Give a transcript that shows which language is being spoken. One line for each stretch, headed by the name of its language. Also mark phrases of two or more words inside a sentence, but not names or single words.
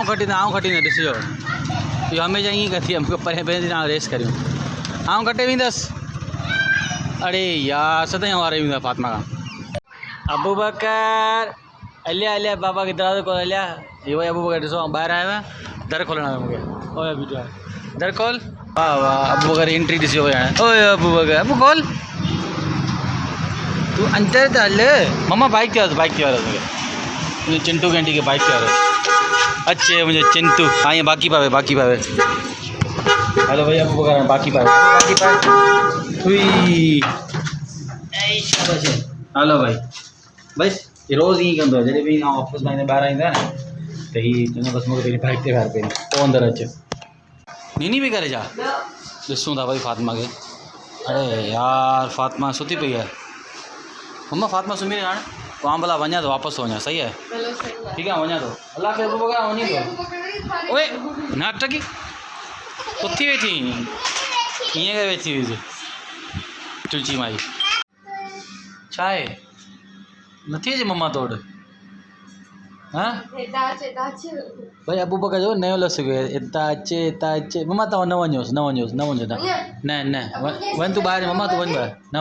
Sindhi: खटींदो ॾिसिजो इहो हमेशह ईअं कंदी आहे मूंखे परे परे रेस करियूं आउं कटे वेंदसि अरे यार सदाईं वारे वेंदो आहे फातिमा खां अबू बकर हलिया हलिया बाबा खे दरवाज़ो खोल हलिया इहो भाई अबू बकर ॾिसो ॿाहिरि आयो आहे दर खोलणो आहे मूंखे ओए बीठो आहे दर खोल वाह वाह अबू बकर एंट्री ॾिसी वई हाणे ओए अबू बकर अबू खोल तूं अंदर त हल मम्मा बाइक ते बाइक ते वारो मुंहिंजे चिंटू कैंटी खे बाइक ते वारो अचे मुंहिंजो चिंटू हाँ ये बाकी पावे हेलो भैया अबू बकर बाकी पावे हुई हेलो भाई बस ये रोज़ ईअं कंदो आहे जॾहिं बि ऑफिस मां ॿाहिरि ईंदो आहे न त हीअ चवंदो बसि मूंखे पंहिंजी बाइक ते विहार पहिरीं पोइ अंदरि अचे नीनी बि करे छा ॾिसूं था भाई फातिमा खे अरे यार फातिमा सुती पई आहे मम्मा फातिमा सुम्ही रही हाणे पोइ भला वञा थो वापसि थो वञा सही आहे ठीकु आहे वञा थो अलाह खे अबू बकर वञी थो ओए नाटकी उथी वेठी ईअं करे वेठी हुई चुची माई छा आहे नथी अचे मम्मा तोड़ हाँ भाई अबू बकर जो नयो लफ़्ज़ हितां अचे मम्मा तव्हां न वञोसि न वञ तूं ॿाहिरि मम्मा तूं वञ ॿाहिरि